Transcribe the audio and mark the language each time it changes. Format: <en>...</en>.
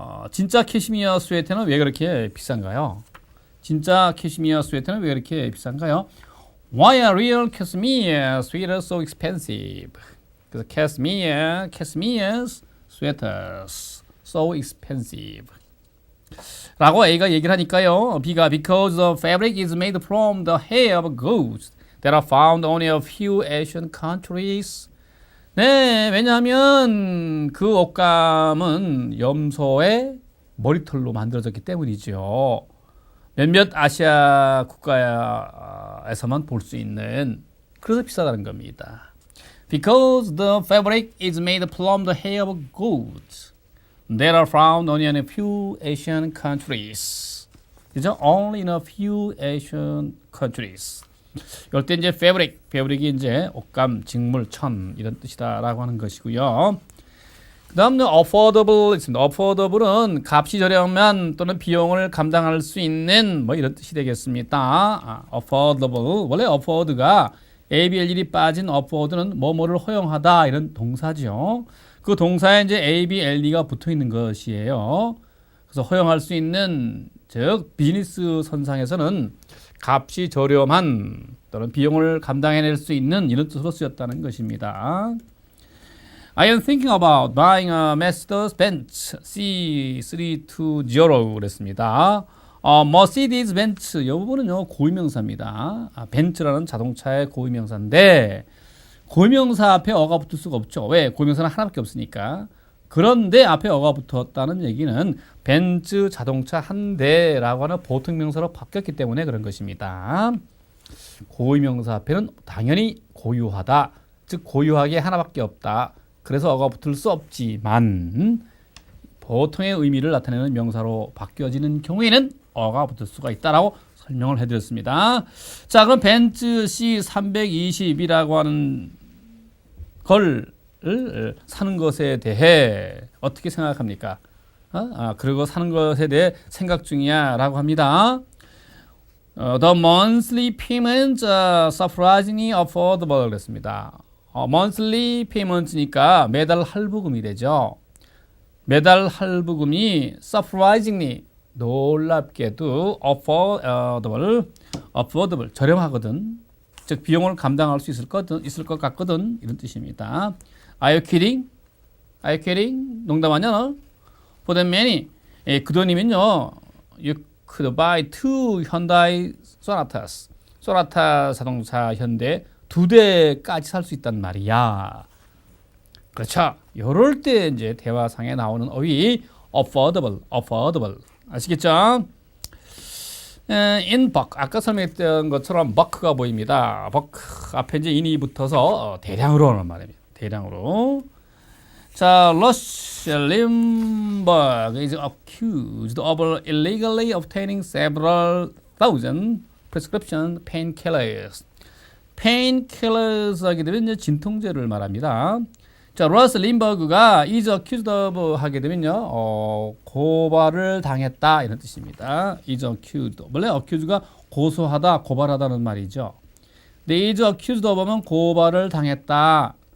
<ko>진짜 캐시미어 스웨터는 왜 그렇게 비싼가요? 진짜 캐시미어 스웨터는 왜 그렇게 비싼가요?</ko> <en>Why are real cashmere sweaters so expensive?</en> <ko>그래서</ko> <en>cashmere sweaters so expensive.</en> <ko>라고 A가 얘기를 하니까요.</ko> <en>B가 because the fabric is made from the hair of goats that are found only a few Asian countries.</en> <ko>네, 왜냐하면 그 옷감은 염소의 머리털로 만들어졌기 때문이죠. 몇몇 아시아 국가에서만 볼 수 있는, 그래서 비싸다는 겁니다.</ko> <en>Because the fabric is made from the hair of goats. that are found only in a few Asian countries.</en> <ko>그죠?</ko> <en>Only in a few Asian countries.</en> <ko>이럴 때 이제 fabric이 이제 옷감, 직물, 천 이런 뜻이다라고 하는 것이고요. 그 다음은 affordable 있습니다. affordable은 값이 저렴한 또는 비용을 감당할 수 있는 뭐 이런 뜻이 되겠습니다. affordable. 원래 afford가 ABL이 빠진 afford는 뭐뭐를 허용하다 이런 동사죠. 그 동사에 이제 ABLE가 붙어 있는 것이에요. 그래서 허용할 수 있는 즉 비즈니스 선상에서는 값이 저렴한 또는 비용을 감당해낼 수 있는 이런 뜻으로 쓰였다는 것입니다.</ko> <en>I am thinking about buying a Mercedes-Benz C320</en> <ko>그랬습니다. Mercedes-Benz 이 부분은요 고유명사입니다. 벤츠라는 자동차의 고유명사인데 고유명사 앞에 어가 붙을 수가 없죠. 왜? 고유명사는 하나밖에 없으니까. 그런데 앞에 어가 붙었다는 얘기는 벤츠 자동차 한 대라고 하는 보통명사로 바뀌었기 때문에 그런 것입니다. 고유명사 앞에는 당연히 고유하다, 즉 고유하게 하나밖에 없다. 그래서 어가 붙을 수 없지만 보통의 의미를 나타내는 명사로 바뀌어지는 경우에는 어가 붙을 수가 있다라고 설명을 해드렸습니다. 자, 그럼 벤츠 C320이라고 하는 걸 사는 것에 대해 어떻게 생각합니까? 그리고 사는 것에 대해 생각 중이야 라고 합니다.</ko> <en>The monthly payments are surprisingly affordable</en> <ko>그랬습니다. monthly payments니까 매달 할부금이 되죠. 매달 할부금이 surprisingly 놀랍게도 affordable 저렴하거든. 즉 비용을 감당할 수 있을 것 같거든 이런 뜻입니다.</ko> <en>Are you kidding? Are you kidding?</en> <ko>농담하냐 너?</ko> <en>For that money</en> <ko>그 돈이면요</ko> <en>you could buy two Hyundai Sonatas</en> <ko>소나타 자동차 현대 2대까지 살 수 있단 말이야. 그렇죠. 이럴 때 이제 대화상에 나오는 어휘 affordable 아시겠죠?</ko> <en>in buck</en> <ko>아까 설명했던 것처럼 buck가 보입니다. buck 앞에 이제 in이 붙어서 대량으로 하는 말입니다. 대량으로.</ko> <en>자, Rush Limbaugh is accused of illegally obtaining several thousand prescription painkillers.</en> <ko>painkillers 하게 되면 이제 진통제를 말합니다. 자, 러스 림버그가</ko> <en>is accused of</en> <ko>하게 되면요, 고발을 당했다 이런 뜻입니다.</ko> <en>is accused.</en> <ko>원래 accused가 고소하다, 고발하다는 말이죠. 근데</ko> <en>is accused of</en> <ko>하면 고발을 당했다.</ko>